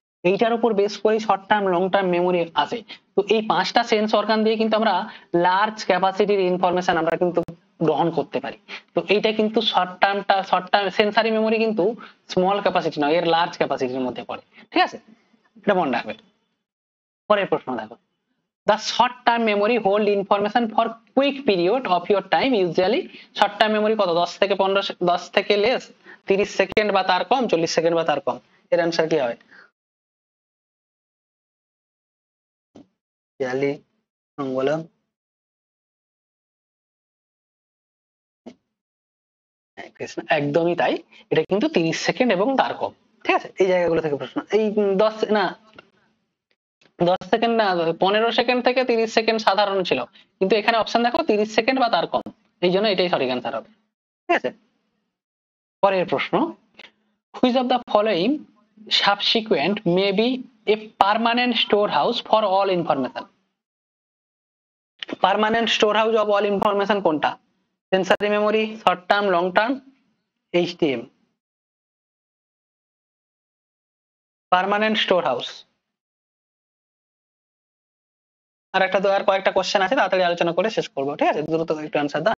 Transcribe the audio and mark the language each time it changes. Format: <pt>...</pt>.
<bn>এইটার উপর বেস করে short term long term memory আসে। তো এই 5টা সেন্স অর্গান দিয়ে কিন্তু আমরা লার্জ ক্যাপাসিটির ইনফরমেশন আমরা কিন্তু গ্রহণ করতে পারি। তো এইটা কিন্তু শর্ট টার্ম সেন্সারি মেমোরি কিন্তু স্মল ক্যাপাসিটি নয়, এর লার্জ ক্যাপাসিটির মধ্যে পড়ে। ঠিক আছে, এটা মনে রাখবে। পরের প্রশ্ন দেখো,</bn> <en>the short term memory hold information for quick period of your time, usually short term memory কত?</en> <bn>10 থেকে 15, 10 থেকে লেস, 30 সেকেন্ড বা তার কম, 40 সেকেন্ড বা তার কম। এর অ্যান্সার কি হবে? পিয়ালি, মঙ্গল, কৃষ্ণ, একদমই তাই। এটা কিন্তু 30 সেকেন্ড এবং তার কম। ঠিক আছে, এই জায়গাগুলো থেকে প্রশ্ন। এই 10 না 10 সেকেন্ড না 15 সেকেন্ড থেকে 30 সেকেন্ড সাধারণ ছিল, কিন্তু এখানে অপশন দেখো 30 সেকেন্ড বা তার কম, এই জন্য এটাই সঠিক অ্যান্সার হবে। ঠিক আছে, পরের প্রশ্ন,</bn> <en>which of the following subsequent may be a permanent storehouse for all information?</en> <bn>Permanent store house of all information কোনটা? Sensory memory, short term, long term, HTM. Permanent store house. আর একটা তো আর কয়েকটা কোশ্চেন আছে, তাড়াতাড়ি আলোচনা করে শেষ করবো। ঠিক আছে, দ্রুত একটু আনসার দাও।</bn>